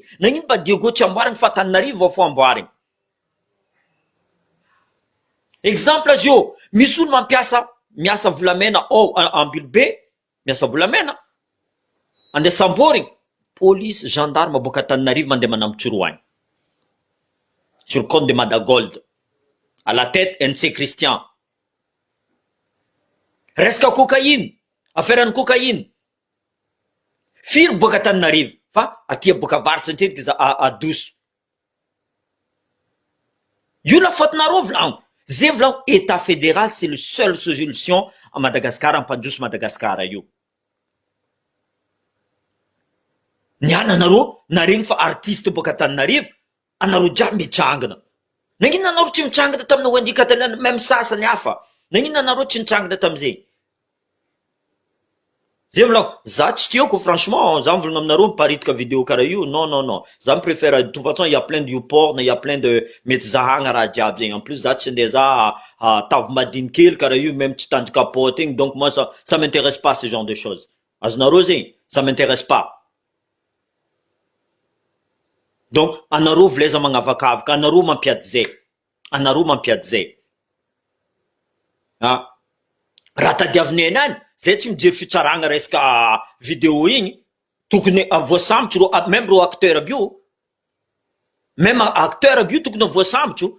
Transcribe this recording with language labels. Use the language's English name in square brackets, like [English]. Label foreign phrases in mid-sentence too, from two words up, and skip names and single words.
[Malagasy] Nagnino mba Diego tsy amboarigny fa Antananarivo vao fo amboarigny. Exemple azy io, misy olo miasa volamena ao Ambilobe, miasa volamena, andeha samborigny, police, gendarme boka Antananarivo mandeha manambotsoroagny. [French] Sur le compte de Madagold, à la tête NC Christian. Resaka cocaïne, affaire cocaïne. [Malagasy] Firy boka Antananarivo, fa aty boka avaratra antretika za adoso. Io [French] la faute- [Malagasy] nareo volaniko. Zay volaniko, [French] état fédéral, c'est le seul solution à Madagascar, [Malagasy] ampandroso Madagascar io. Niana anareo naregny fa artiste boka Antananarivo, anareo jiaby mitrangana. Nagnino anareo tsy mitrangana tamina Wandika Taliana, même sasany hafa. Nagnino anareo tsy mitrangana tamizay? Zay volako, za tsy tiako franchement, za mivolagna aminareo miparitaka vidéo karaha io, non. [French] Za préfère, de toute façon, il y a plein de YouPorn, il y a plein de [Malagasy] mety zahagna raha jiaby zegny. [French] En plus, [Malagasy] za tsy ndeha za tavy madiny kely karaha io, même tsy tandry kapote igny, [French] donc moi ça m'intéresse pas ce genre de choses. [Malagasy] Azonareo zegny, [French] ça m'intéresse pas. Donc, [Malagasy] anareo vileza magnavakavaka, anareo mampiady zay. Anareo mampiady zay. Raha tadiavinay any, zay tsy mijery fitsaragna resaka vidéo igny, tokony voasambotro ro, même ro acteur aby io, même acteur aby io tokony voasambotro.